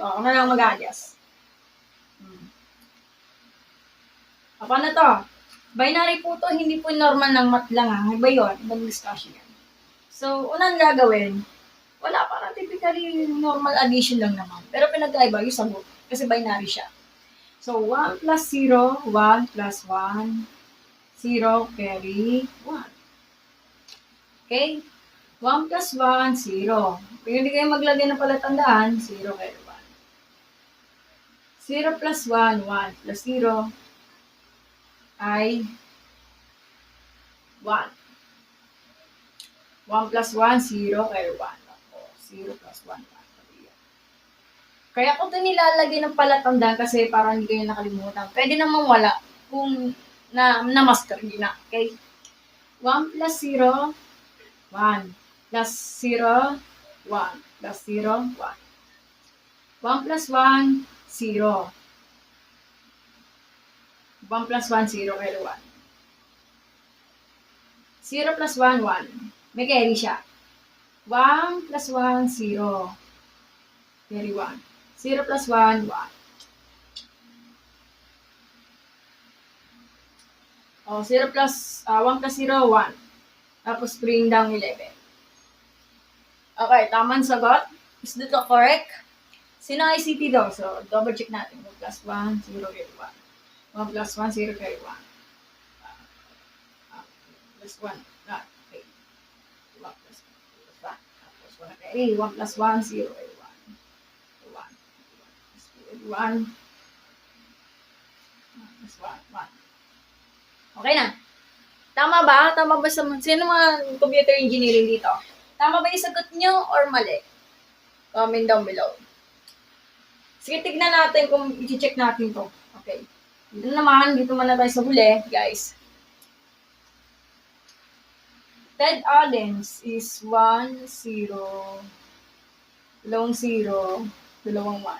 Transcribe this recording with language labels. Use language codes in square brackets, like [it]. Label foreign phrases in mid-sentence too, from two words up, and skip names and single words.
[tl] O, ako na lang mag-alias. Paano to? Binary po to, hindi po normal ng math lang ha. Iba yun, ibang discussion yan. So, unang gagawin, wala, parang typically [en] normal addition [tl] lang naman. Pero pinagkaiba yung sagot, kasi binary siya. [en] So, 1 plus 0, 1 plus 1, 0 carry 1. Okay? 1 plus 1, 0. [tl] Kung hindi kayo maglagay ng palatandaan, 0 carry 1. [en] 0 plus 1, 1 plus 0 ay 1. 1 plus 1, 0 carry 1. O, 0 plus 1, 1. [tl] Kaya ko ito nilalagay ng palatandaan kasi parang hindi kayo nakalimutan. Pwede namang wala kung na-master nyo na. [en] Okay? 1 plus 0, 1. Plus 0, 1. Plus 0, 1. 1 plus 1, 0. 1 plus 1, 0 carry 1. 0 plus 1, 1. [tl] May carry siya. [en] 1 plus 1, 0. Carry 1. 0 plus 1, 1. O, 0 plus, 1 plus 0, 1. [tl] Tapos [en] bring down [tl] 11. Okay, tamang sagot. [en] Is that correct? [tl] Sino ICT daw? So, [en] double check [tl] natin. [en] 1 plus 1, 0 carry 1. 1 plus 1, 0 carry 1. Plus 1. Okay. 1 plus 1. Plus 1 carry. 1 plus 1, 0 carry 1. 1 plus 1, 1. [tl] Okay na. Tama ba? Tama ba sa sino mga [en] computer engineering [tl] dito? Tama ba yung sagot nyo or mali? [en] Comment down below. [tl] Sige, tignan natin kung i-check natin to. Okay. Dito naman, dito muna tayo sa huli, guys. Ted Adams is 1, 0, dalawang 0, dalawang 1.